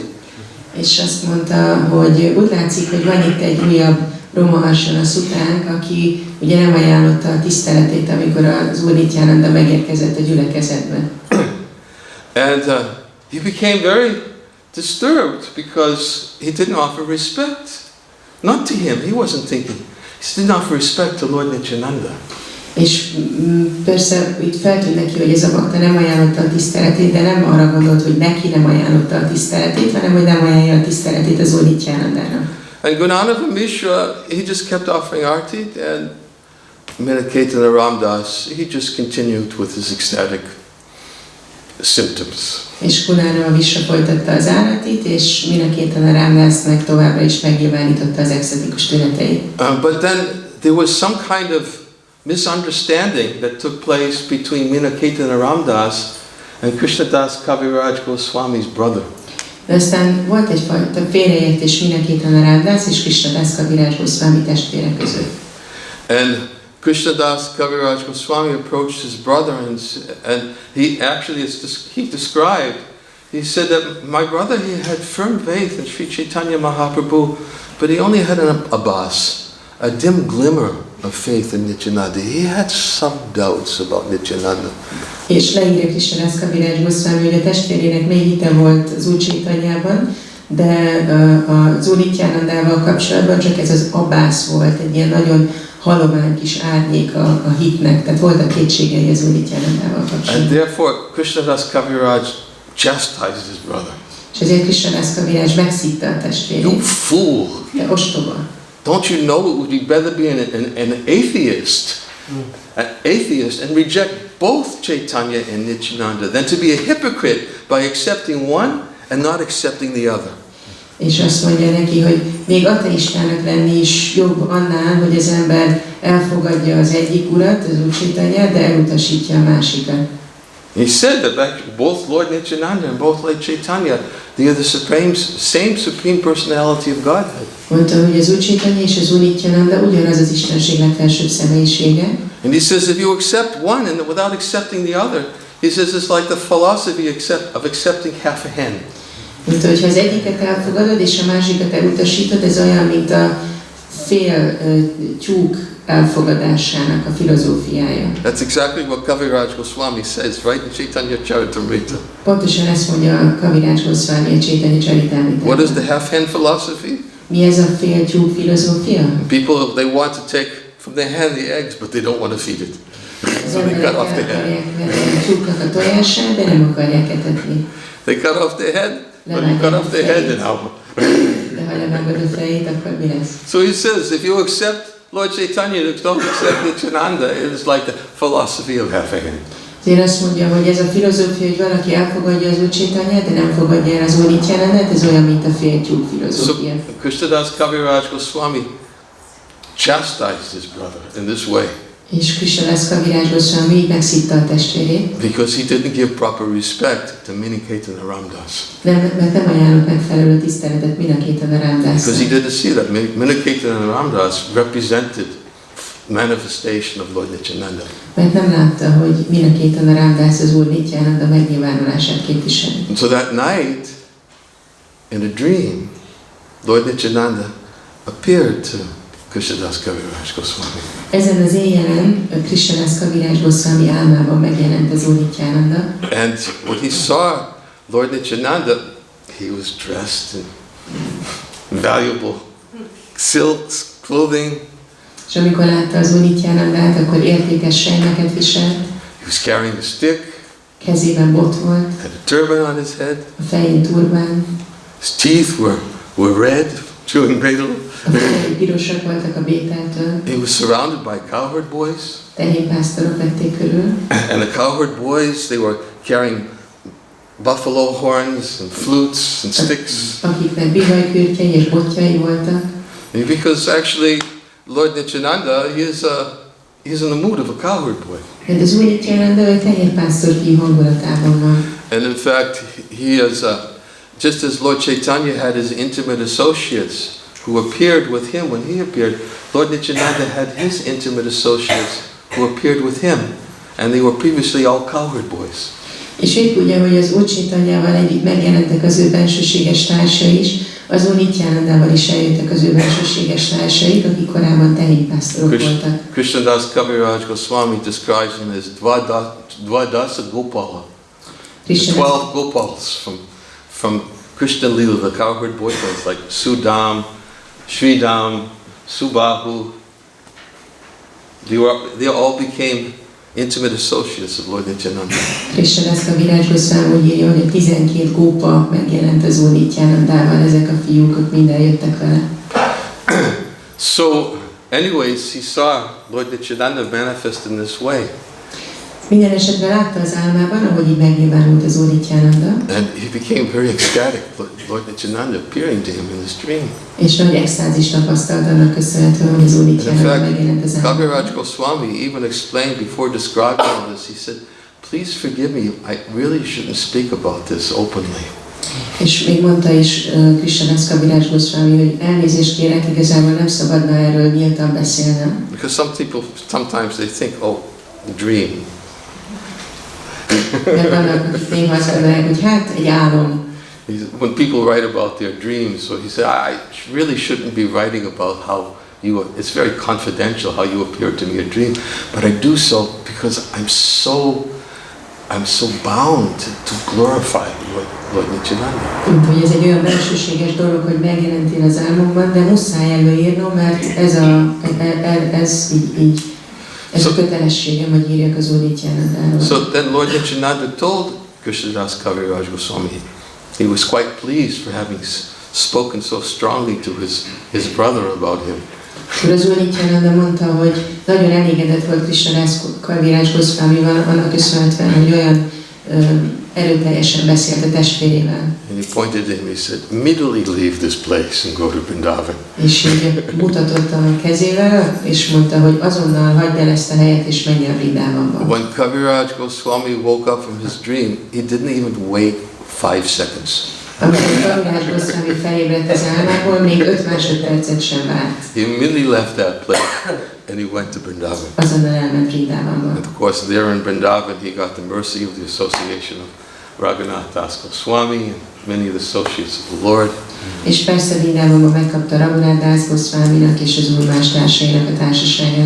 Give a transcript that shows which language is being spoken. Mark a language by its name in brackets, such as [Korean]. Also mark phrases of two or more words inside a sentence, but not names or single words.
[Hungarian] És azt mondta, hogy úgy látszik, hogy van itt egy újabb Romaharsana Sutánk, aki ugye nem ajánlotta a tiszteletét, amikor az Úr Nityananda megérkezett a gyülekezetbe. [English] And he became very disturbed because he didn't offer respect. Not to him, he wasn't thinking. He didn't offer respect to Lord Nityananda. [Hungarian] És persze itt feltűnt neki, hogy ez a bakta nem ajánlotta a tiszteletét, de nem arra gondolt, hogy neki nem ajánlotta a tiszteletét, hanem hogy nem ajánlja a tiszteletét az Úr Nityanandának. [English] And Gunanava Mishra, he just kept offering arti, and Minaketana Ramdas, he just continued with his ecstatic symptoms. [Hungarian] És Gunanava Mishra folytatta az áratit, és Minaketana Ramdas meg továbbra is megnyilvánította az extatikus tüneteit. [English] But then there was some kind of misunderstanding that took place between Minaketana Ramdas and Krishnadas Kaviraj Goswami's brother. [Hungarian] De aztán volt egyfajta félreértés Minaketana Ramdas és Krishnadas Kaviraj Goswami testvére között. [English] And Krishnadas Kaviraj Goswami approached his brother and he actually he described he said that my brother, he had firm faith in Sri Chaitanya Mahaprabhu, but he only had an abbas, a dim glimmer of faith in Nityananda. He had some doubts about Nityananda. [Hungarian] És leírja Krishnadasz Kaviraj Goswami, hogy a testvérének mély hite volt az Úr Chaitanyában, de az Úr Nityanandával kapcsolatban csak ez az abbász volt, egy ilyen nagyon halovány kis árnyék a hitnek, tehát voltak kétségei az Úr Nityanandával kapcsolatban. [English] And therefore, Krishnadas Kaviraj chastised his brother. [Hungarian] És ezért Krishnadasz Kaviraj megszitta a testvérét. [English] You fool! [Hungarian] Te ostoba! [English] Don't you know it would be better be an atheist and reject both Chaitanya and Nityananda than to be a hypocrite by accepting one and not accepting the other. [Hungarian] És azt mondja neki, hogy még ateistának lenni is jobb annál, hogy az ember elfogadja az egyik urat, az Úr Chaitanyát, de elutasítja a másikat. [English] He said that both Lord Nityananda and both Lord Chaitanya, they are the same supreme personality of Godhead. [Hungarian] Mondta, hogy az Úr Chaitanya és az Úr Nityananda ugyanaz az Istenség legfelsőbb személyisége. [English] And he says if you accept one and without accepting the other, he says it's like the philosophy of accepting half a hen. [Hungarian] Mondta, hogy ha az egyiket elfogadod és a másikat elutasítod, ez olyan, mint a fél tyúk elfogadásának a filozófiája. [English] That's exactly what Kaviraj Goswami says, right in Chaitanya Charitamrita. [Hungarian] Pontosan ezt mondja a Kaviraj Goswami a Chaitanya Charitamritában. [English] What is the half hen philosophy? [Hungarian] Mi ez a fél tyúk filozófia? [English] People, they want to take from the hen the eggs, but they don't want to feed it. So they cut off the head. [Hungarian] A tyúknak a tojását, de nem akarják etetni. [English] They cut off the head, but you cut off the head and how? [Hungarian] De ha levágod a fejét, akkor mi lesz? [English] So he says, if you accept Lord Chaitanya, you don't accept Nityananda, it is like the philosophy of half a hen. [Hungarian] Ezért azt mondja, hogy ez a filozófia, hogy valaki elfogadja az Úr Chaitanyát, de nem fogadja el az Úr Nityanandát, ez olyan, mint a fél tyúk filozófia. [English] So Krishnadas Kaviraj Goswami chastised his brother in this way. [Hungarian] És Krishnadasz Kaviraj Goswami így megszitta a testvérét. [English] Because he didn't give proper respect to Miniketan Ramdas. [Hungarian] Mert nem ajánlott megfelelő tiszteletet Miniketan Ramdasnak. [English] Because he didn't see that Miniketan Ramdas represented manifestation of Lord Nityananda. [Hungarian] Mert nem látta, hogy Miniketan Ramdas az Úr Nityananda megnyilvánulását képviseli. [English] And so that night, in a dream, Lord Nityananda appeared to Krishnadas Kaviraj Goswami. [Hungarian] Ezen az éjjelen Krishnadasz Kaviraj Goswami álmában megjelent az Úr Nityananda. [English] And when he saw Lord Nityananda, he was dressed in valuable silks, clothing. [Hungarian] És amikor látta az Úr Nityanandát, akkor értékes sejmeket viselt. [English] He was carrying a stick. [Hungarian] Kezében bot volt. [English] Had a turban on his head. [Hungarian] A fején turbán. [English] His teeth were red, chewing betel. [Hungarian] A fejei pirosak voltak a bételtől. [English] He was surrounded by cowherd boys. [Hungarian] Tehénpásztorok vették körül. [English] And the cowherd boys, they were carrying buffalo horns and flutes and sticks. [Hungarian] Akiknek bihajkürtjei és botjai voltak. [English] Because actually, Lord Nityananda, he's in the mood of a cowherd boy. [Hungarian] Mert az Úr Nityananda egy tehénpásztor fiú hangulatában van. [English] And in fact, he is, just as Lord Chaitanya had his intimate associates who appeared with him when he appeared, Lord Nityananda had his intimate associates who appeared with him, and they were previously all cowherd boys. [Hungarian] És épp úgy, ahogy az Úr Chaitanyával együtt megjelentek az ő bensőséges társai is, az Úr Nityanandával is eljöttek az ő bensőséges társaik, akik korábban tehénpásztorok voltak. [English] Krishnadas Kaviraj Goswami describes him as [Sanskrit] Dvadasa Gopala. [English] The 12 Gopals from Krishna Lila, the cowherd boyfriends like Sudam, Sridam, Subahu. They all became intimate associates of Lord Nityananda. [Hungarian] Krishnadasz Kaviraj Goswami úgy írja, hogy 12 gópa megjelent az Úr Nityanandával, ezek a fiúk mind eljöttek vele. [English] So, anyways, he saw Lord Nityananda manifest in this way. [Hungarian] Minden esetben látta az álmában, ahogy így megnyilvánult az Úr Nityananda. [English] And he became very ecstatic, Lord Nityananda appearing to him in this dream. [Hungarian] És nagy extázis tapasztalt annak köszönhetően, hogy az Úr Nityananda megjelent az álmában. [English] Kaviraj Goswami even explained before describing all this, he said, please forgive me, I really shouldn't speak about this openly. [Hungarian] És még mondta is Krishnadasz Kaviraj Goswami, hogy elnézést kérek, igazából nem szabadna erről nyíltan beszélnem. [English] Because some people, sometimes they think, oh, dream. [Hungarian] Mert vannak, akik néha azt gondolják, hogy hát egy álom. [English] When people write about their dreams, so he said, I really shouldn't be writing about how it's very confidential how you appear to me in a dream, but I do so because I'm so bound to glorify Lord Nityananda. [Hungarian] Hogy ez egy olyan belsőséges dolog, hogy megjelentél az álmomban, de muszáj előírnom, mert ez a kötelességem, hogy írjak az Úr Nityanandáról. [English] So then Lord Nityananda told Krishnadas Kaviraj Goswami, he was quite pleased for having spoken so strongly to his brother about him. [Hungarian] Az Úr Nityananda mondta, hogy nagyon elégedett volt Krishnadas Kaviraj Goswamival, annak köszönhetően, hogy olyan erőteljesen beszélt a testvérével. [English] And he pointed to him, he said, immediately leave this place and go to Vrndavana. [Hungarian] És így mutatott a kezével, és mondta, hogy azonnal hagyd el ezt a helyet, és menj el Vrindavanba. [English] When Kaviraj Goswami woke up from his dream, he didn't even wait 5 seconds. [Hungarian] Amikor Kaviraj Goswami felébredt az álmából, még 5 másodpercet sem várt. [English] He immediately left that place and he went to Vrndavana. [Hungarian] Azonnal elment Vrindavanba. [English] And of course there in Vrndavana he got the mercy of the association of Nityanandastakam Swami and many of the associates of the Lord. [Hungarian] És persze Vrindavanban megkapta Nityanandastakam és az Úr más társainak a társaságát.